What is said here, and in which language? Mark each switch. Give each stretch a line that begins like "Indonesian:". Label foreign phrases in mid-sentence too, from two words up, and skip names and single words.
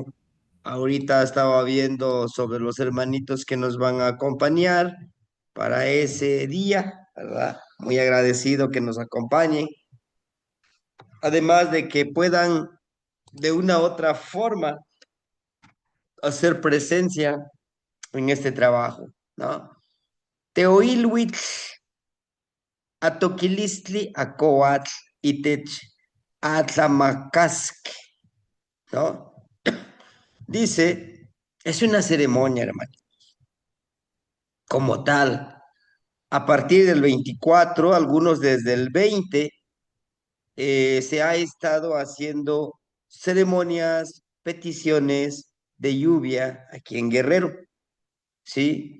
Spanish: Ahorita estaba viendo sobre los hermanitos que nos van a acompañar para ese día, ¿verdad? Muy agradecido que nos acompañen. Además de que puedan de una u otra forma hacer presencia en este trabajo, ¿no?
Nahuatl languages: Teoilhuitl, atoquilistli, acoatl, itech, atlamacasque,
Spanish: ¿no? Dice, es una ceremonia, hermano, como tal. A partir del 24, algunos desde el 20, se ha estado haciendo ceremonias, peticiones de lluvia aquí en Guerrero, ¿sí?